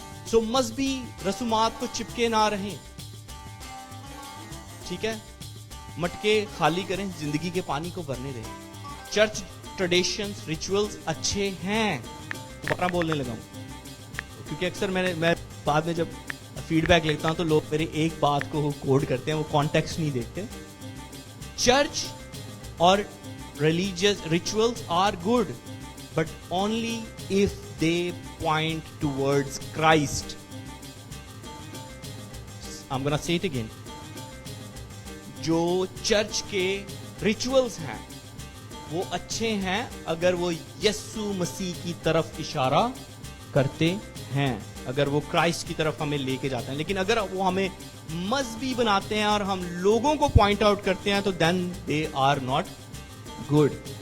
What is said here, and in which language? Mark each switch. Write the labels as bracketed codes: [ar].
[ur] سو مذہبی رسومات کو چپکے نہ رہیں, ٹھیک ہے, مٹکے خالی کریں, زندگی کے پانی کو بھرنے دیں. چرچ ٹریڈیشنز ریچولز اچھے ہیں. دوبارہ بولنے لگا ہوں کیونکہ اکثر میں بعد میں جب فیڈ بیک لکھتا ہوں تو لوگ میرے ایک بات کو کوڈ کرتے ہیں, وہ کانٹیکسٹ نہیں دیکھتے. [en] Church اور religious rituals are good, but only if they point towards Christ. I'm gonna say it again. [ur] جو چرچ کے ریچولز ہیں وہ اچھے ہیں اگر وہ یسوع مسیح کی طرف اشارہ کرتے ہیں, اگر وہ کرائسٹ کی طرف ہمیں لے کے جاتے ہیں. لیکن اگر وہ ہمیں مذہبی بناتے ہیں اور ہم لوگوں کو پوائنٹ آؤٹ کرتے ہیں تو [en] then they are not good.